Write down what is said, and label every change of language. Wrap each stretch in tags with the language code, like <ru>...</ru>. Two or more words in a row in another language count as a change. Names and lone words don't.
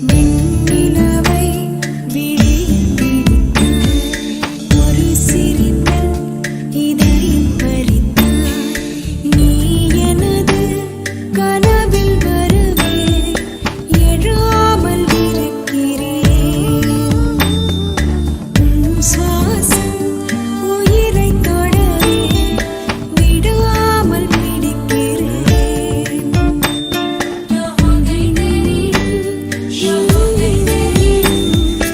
<ta>வெண்ணிலவை விழியில் பிடித்தாய் ஒரு சிரிப்பில் இதயம் பறித்தாய் நீ எனது கனவில் வரவே எழாமல் இருக்கிறேன் உன் சுவாசம் உயிரை தொடவே விடாமல் பிடிக்கிறேன்</ta> <hi>लो हो गई तेरी लो हो गई तेरी</hi>